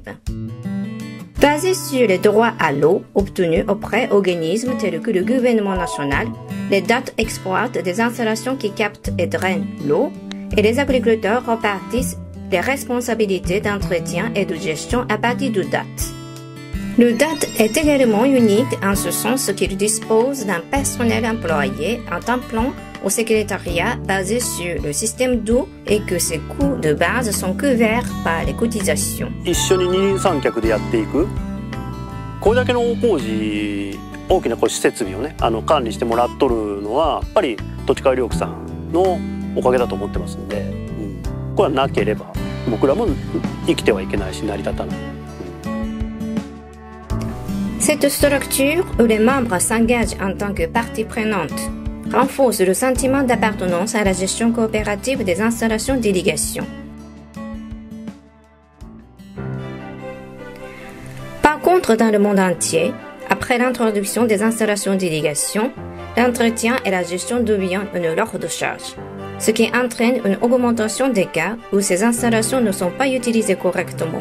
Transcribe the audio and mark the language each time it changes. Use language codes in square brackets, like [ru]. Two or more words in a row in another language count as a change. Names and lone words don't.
[fr] Basées sur les droits à l'eau obtenus auprès d'organismes tels que le gouvernement national, les DAT exploitent des installations qui captent et drainent l'eau et les agriculteurs repartissent les responsabilités d'entretien et de gestion à partir du DAT. Le DAT est également unique en ce sens qu'il dispose d'un personnel employé en temps plein au secrétariat basé sur le système d'eau et que ses coûts de base sont couverts par les cotisations. [ja] 一緒に二人三脚でやっていく。これだけの大工事、大きな施設備をね、管理してもらっとるのはやっぱり土地改良区さんのおかげだと思ってますんで、これはなければ僕らも生きてはいけないし成り立たない。 [fr] Cette structure, où les membres s'engagent en tant que partie prenante, renforce le sentiment d'appartenance à la gestion coopérative des installations d'irrigation. Par contre, dans le monde entier, après l'introduction des installations d'irrigation, l'entretien et la gestion deviennent une lourde charge, ce qui entraîne une augmentation des cas où ces installations ne sont pas utilisées correctement.